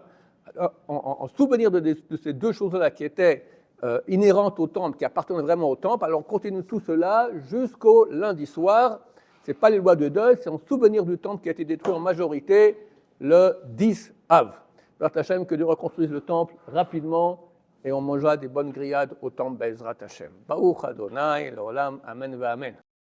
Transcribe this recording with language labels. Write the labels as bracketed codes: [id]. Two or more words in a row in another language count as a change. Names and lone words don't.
[fr] Alors, en souvenir de ces deux choses-là qui étaient inhérentes au temple, qui appartenaient vraiment au temple, alors on continue tout cela jusqu'au lundi soir. Ce n'est pas les lois de deuil, c'est en souvenir du temple qui a été détruit en majorité le 10 Av. Hashem, que Dieu reconstruise le temple rapidement et on mangera des bonnes grillades au temple [he] בעזרת השם. ברוך אדוני לעולם אמן ואמן.